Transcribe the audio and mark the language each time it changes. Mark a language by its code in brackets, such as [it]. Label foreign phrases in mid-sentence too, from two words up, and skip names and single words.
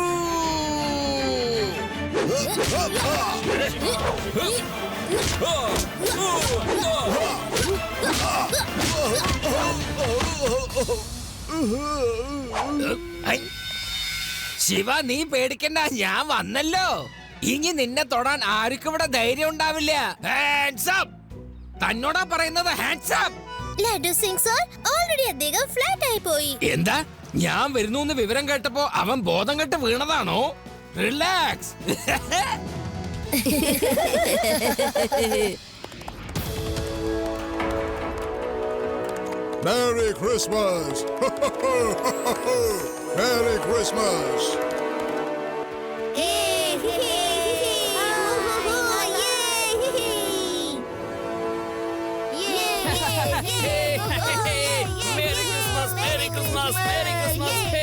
[ml] ശിവ, നീ പേടിക്കണ്ട, ഞാൻ വന്നല്ലോ. ഇനി നിന്നെ തൊടാൻ ആർക്കും ഇവിടെ ധൈര്യം ഉണ്ടാവില്ല. [en] Hands up! [ml] തന്നോടാ പറയുന്നത്, [en] hands up. [ml] ലഡു സിംഗ് സർ, ഓൾറെഡി അദ്ദേഹം ഫ്ലാറ്റ് ആയി പോയി. എന്താ, ഞാൻ വരുന്നു എന്ന് വിവരം കേട്ടപ്പോ അവൻ ബോധം കെട്ട് വീണതാണോ? റിലാക്സ്. [en] Merry Christmas! Merry Christmas! Merry Christmas, Merry Christmas, Merry Christmas.